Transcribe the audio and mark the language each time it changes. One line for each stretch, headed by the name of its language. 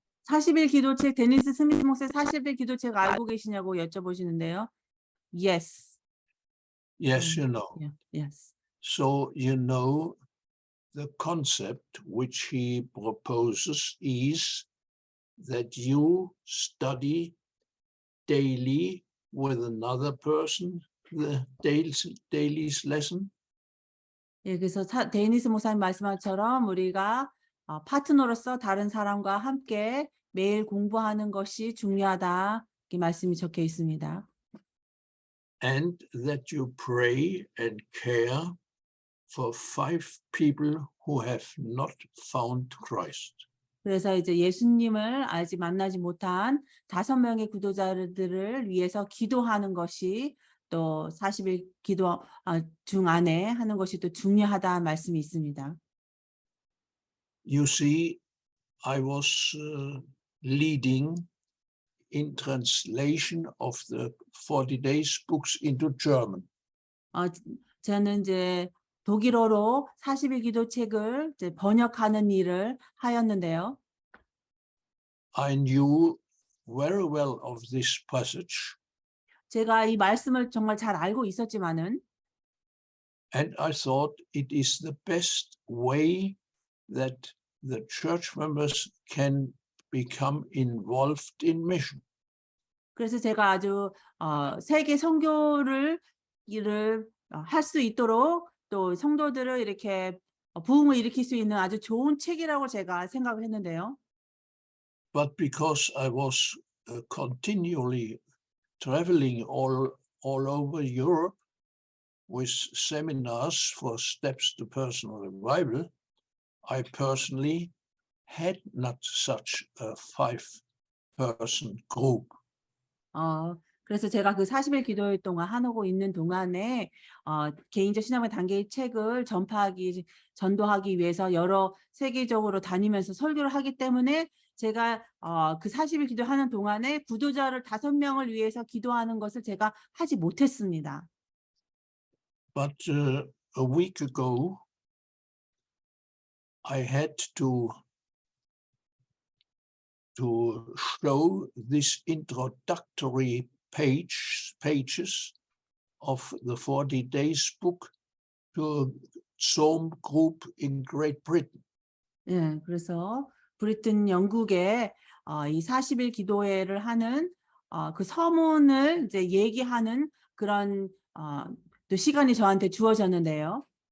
Korean: 40일 기도책, 데니스 스미스 목사의 40일 기도책 알고 계시냐고 여쭤보시는데요.
English: Yes. Yes, you know. Yeah, yes. So you know the concept which he proposes is that you study daily with another person the daily's lesson.
Korean: 예, 그래서 데니스 목사님 말씀한 것처럼 우리가 파트너로서 다른 사람과 함께 매일 공부하는 것이 중요하다. 이 말씀이 적혀 있습니다.
English: And that you pray and care for 5 people who have not found Christ.
Korean: 그래서 이제 예수님을 아직 만나지 못한 5명의 구도자들을 위해서 기도하는 것이 또 40일 기도 중 안에 하는 것이 또 중요하다 말씀이 있습니다.
English: You see, I was leading in translation of the 40 Days books into German.
Korean: 저는 이제 독일어로 40일 기도 책을 이제 번역하는 일을 하였는데요.
English: I knew very well of this passage,
Korean: 제가 이 말씀을 정말 잘 알고 있었지만은
English: and I thought it is the best way that the church members can become involved in mission.
Korean: 그래서 제가 아주 세계 선교를 일을 할 수 있도록 또 성도들을 이렇게 부흥을 일으킬 수 있는 아주 좋은 책이라고 제가 생각을 했는데요.
English: But because I was continually traveling all over Europe with seminars for Steps to Personal Revival, I personally had not such a 5-person group.
Korean: 그래서 제가 그 40일 기도일 동안 하고 있는 동안에 개인적 신앙의 단계의 책을 전도하기 위해서 여러 세계적으로 다니면서 설교를 하기 때문에 제가 그 40일 기도하는 동안에 구도자를 5명을 위해서 기도하는 것을 제가 하지 못했습니다.
English: But a week ago, I had to show this introductory pages of the 40 Days book to a Zoom group in Great Britain.
Korean: 예, 그래서 브리튼 영국에 이 40일 기도회를 하는 그 서문을 이제 얘기하는 그런 또 시간이 저한테 주어졌는데요.